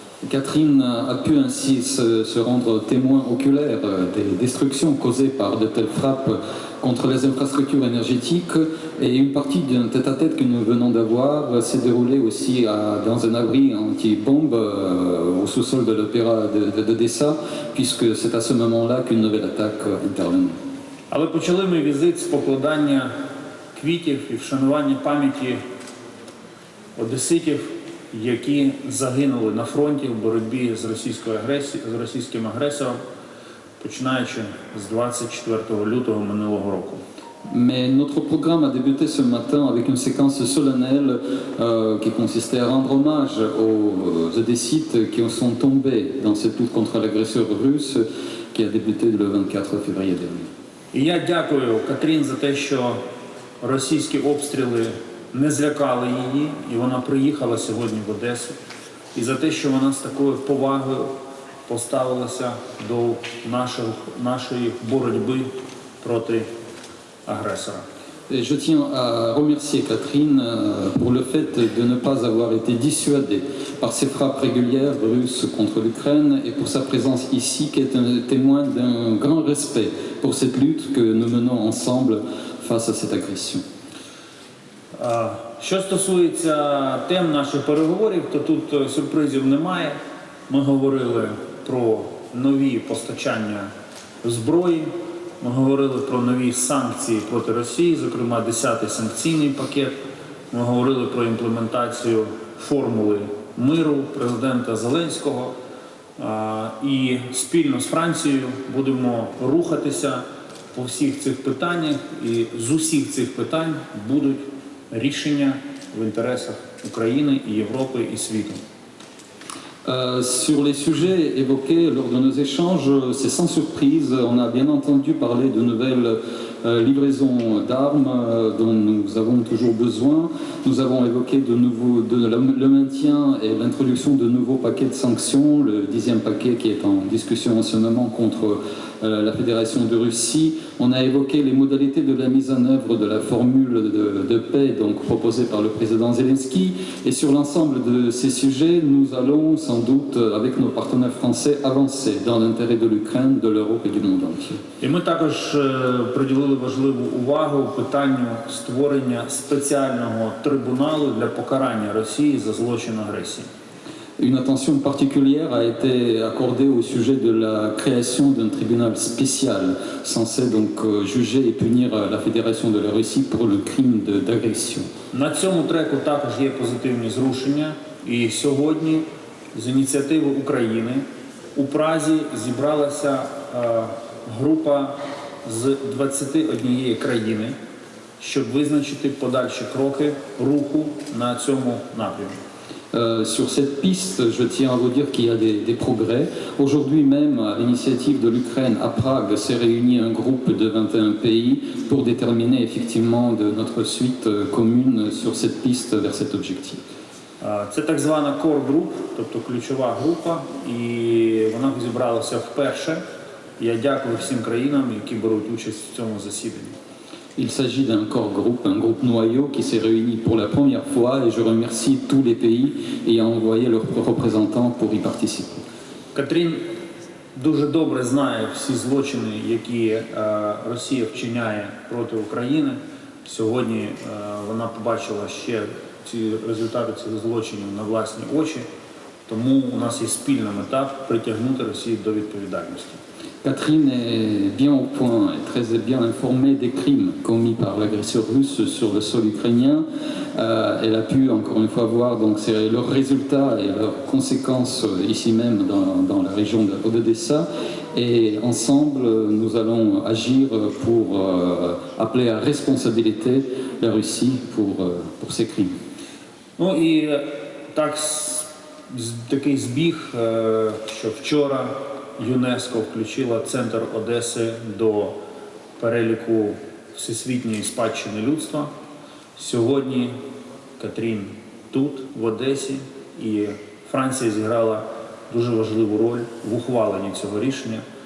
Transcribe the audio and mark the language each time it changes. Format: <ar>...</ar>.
<fr>Catherine a pu ainsi se rendre témoin oculaire des destructions causées par de telles frappes contre les infrastructures énergétiques et une partie d'un tête-à-tête que nous venons d'avoir s'est déroulée aussi dans un abri anti-bombe au sous-sol de l'opéra d'Odessa, puisque c'est à ce moment-là qu'une nouvelle attaque intervenait.</fr> <uk>Але почали ми візит з покладання квітів і вшанування пам'яті одеситів, які загинули на фронті в боротьбі з російським агресором, починаючи з 24 лютого минулого року.</uk> <fr>Mais notre programme a débuté ce matin avec une séquence solennelle qui consistait à rendre hommage aux Odessites qui sont tombés dans cette lutte contre l'agresseur russe qui a débuté le 24 février dernier.</fr> <uk>І я дякую Катрін за те, що російські обстріли не злякали її, і вона приїхала сьогодні в Одесу, і за те, що вона з такою повагою поставилася до нашої боротьби проти агресора.</uk> <fr>Et je tiens à remercier Catherine pour le fait de ne pas avoir été dissuadée par ces frappes régulières russes contre l'Ukraine et pour sa présence ici qui est un témoin d'un grand respect pour cette lutte que nous menons ensemble face à cette agression.</fr> <uk>Що стосується тем наших переговорів, то тут сюрпризів немає. Ми говорили про нові постачання зброї, ми говорили про нові санкції проти Росії, зокрема 10-й санкційний пакет. Ми говорили про імплементацію формули миру президента Зеленського. І спільно з Францією будемо рухатися по всіх цих питаннях, і з усіх цих питань будуть рішення в інтересах України і Європи і світу.</uk> <fr>Sur les sujets évoqués lors de nos échanges, c'est sans surprise, on a bien entendu parler de nouvelles livraisons d'armes dont nous avons toujours besoin. Nous avons évoqué le maintien et l'introduction de nouveaux paquets de sanctions, le 10e paquet qui est en discussion en ce moment contre la Fédération de Russie. On a évoqué les modalités de la mise en œuvre de la formule de paix donc proposée par le président Zelensky. Et sur l'ensemble de ces sujets, nous allons sans doute, avec nos partenaires français, avancer dans l'intérêt de l'Ukraine, de l'Europe et du monde entier.</fr> <uk>І ми також приділили важливу увагу питанню створення спеціального трибуналу для покарання Росії за злочин агресії.</uk> <fr>Une attention particulière a été accordée au sujet de la création d'un tribunal spécial censé donc juger et punir la Fédération de la Russie pour le crime d'agression.</fr> <uk>На цьому треку також є позитивні зрушення, і сьогодні з ініціативи України у Празі зібралася група з 21 країни, щоб визначити подальші кроки руху на цьому напрямі.</uk> <fr>Sur cette piste, je tiens à vous dire qu'il y a des progrès. Aujourd'hui même, à l'initiative de l'Ukraine, à Prague, s'est réuni un groupe de 21 pays pour déterminer effectivement de notre suite commune sur cette piste vers cet objectif.</fr> <uk>Це так звана core group, тобто ключова група, і вона зібралася вперше. Я дякую всім країнам, які беруть участь в цьому засіданні.</uk> <fr>Il s'agit d'un core groupe, un groupe noyau qui s'est réuni pour la première fois et je remercie tous les pays ayant envoyé leurs représentants pour y participer.</fr> <uk>Катрін дуже добре знає всі злочини, які Росія вчиняє проти України. Сьогодні вона побачила ще ці результати цих злочинів на власні очі, тому у нас є спільна мета притягнути Росію до відповідальності.</uk> <fr>Catherine est bien au point et très bien informée des crimes commis par l'agresseur russe sur le sol ukrainien. Elle a pu encore une fois voir donc leurs résultats et leurs conséquences ici même dans la région d'Odessa. Et ensemble, nous allons agir pour appeler à responsabilité la Russie pour ces crimes.</fr> <uk>Ну і так, такий збіг, що вчора ЮНЕСКО включила центр Одеси до переліку всесвітньої спадщини людства. Сьогодні Катрін тут, в Одесі, і Франція зіграла дуже важливу роль в ухваленні цього рішення.</uk>